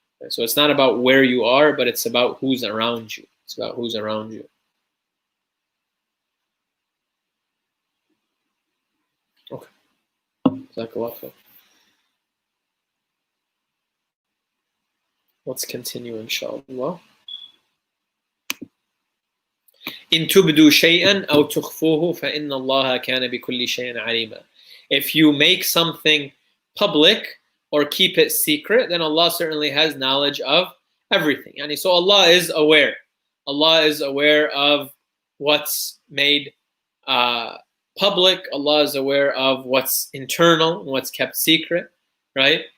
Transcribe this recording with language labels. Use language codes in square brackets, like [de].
[en] So it's not about where you are, but it's about who's around you. It's about who's around you. Okay. Jazakallah khair. Let's continue, inshallah. [ar] إن تبدوا شيئا أو تخفوه فإن الله كان بكل شيء عليما. [en] If you make something public or keep it secret, then Allah certainly has knowledge of everything. So Allah is aware. Allah is aware of what's made public. Allah is aware of what's internal and what's kept secret, right?